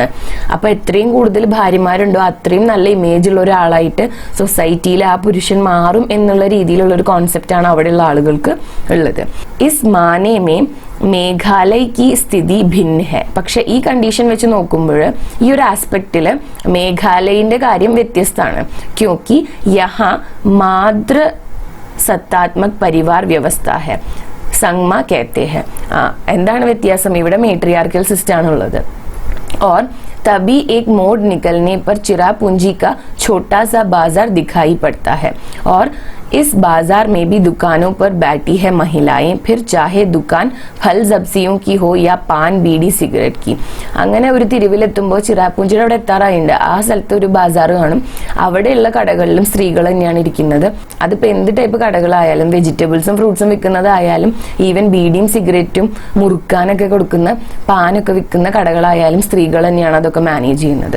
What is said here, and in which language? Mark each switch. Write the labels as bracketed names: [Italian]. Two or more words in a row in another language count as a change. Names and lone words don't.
[Malayalam] അപ്പൊ എത്രയും കൂടുതൽ ഭാര്യമാരുണ്ടോ അത്രയും നല്ല ഇമേജ് ഉള്ള ഒരാളായിട്ട് സൊസൈറ്റിയിൽ ആ പുരുഷൻ മാറും എന്നുള്ള രീതിയിലുള്ള ഒരു കോൺസെപ്റ്റ് ആണ് അവിടെയുള്ള ആളുകൾക്ക് ഉള്ളത്. [Hindi] इस मामले में मेघालय की स्थिति भिन्न है. [Malayalam] പക്ഷെ ഈ കണ്ടീഷൻ വെച്ച് നോക്കുമ്പോൾ ഈ ഒരു ആസ്പെക്റ്റില് മേഘാലയന്റെ കാര്യം വ്യത്യസ്തമാണ്. [Hindi] ക്യോंकि यहाँ मातृ सत्तात्मक परिवार व्यवस्था है, സംഗ്മ कहते हैं. [Malayalam] എന്താണ് വ്യത്യാസം? ഇവിടെ [English] matriarchal system [Malayalam] ആണ് ഉള്ളത്. [Hindi] और तभी एक मोड़ निकलने पर चिरापुंजी का छोटा सा बाजार दिखाई पड़ता है और इस बाजार में भी दुकानों पर बैठी है महिलाएं, फिर चाहे दुकान फल सब्जियों की हो या पान बीड़ी सिगरेट की. [Malayalam] അങ്ങനെ ഒരു തിരുവിലെത്തുമ്പോൾ ചിറാപ്പുഞ്ചിയുടെ അവിടെ എത്താറായിട്ടുണ്ട്. ആ സ്ഥലത്ത് ഒരു ബാസാർ കാണും. അവിടെയുള്ള കടകളിലും സ്ത്രീകൾ തന്നെയാണ് ഇരിക്കുന്നത്. അതിപ്പോ എന്ത് ടൈപ്പ് കടകളായാലും വെജിറ്റബിൾസും ഫ്രൂട്ട്സും വിൽക്കുന്നതായാലും ഈവൻ ബീഡിയും സിഗരറ്റും മുറുക്കാനൊക്കെ കൊടുക്കുന്ന പാനൊക്കെ വിൽക്കുന്ന കടകളായാലും സ്ത്രീകൾ തന്നെയാണ് അതൊക്കെ മാനേജ് ചെയ്യുന്നത്.